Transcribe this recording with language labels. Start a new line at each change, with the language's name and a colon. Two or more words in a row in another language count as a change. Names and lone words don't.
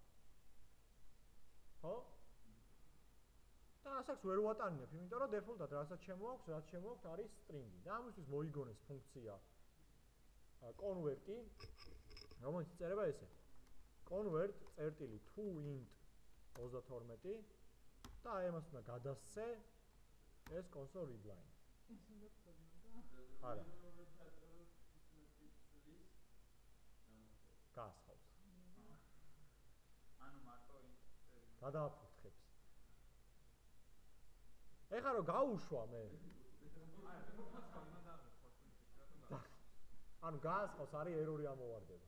Georgian: ხო? და ასაკს ვერ ვატანინებ, იმიტომ რომ დეფოლტად რასაც შემოაქვს არის string-ი. და ამისთვის მოიგონეს ფუნქცია convert-ი, რომელიც წერება ესე. convert წერტილი to-int 32 და აი ამას უნდა გადასცე ეს
English: console read line.
Georgian: არა. გასხავს. ანუ მარტო გადააფურთხებს. ეხლა რომ გაუშვა მე. ანუ გასხავს არის ერორი ამოვარდება.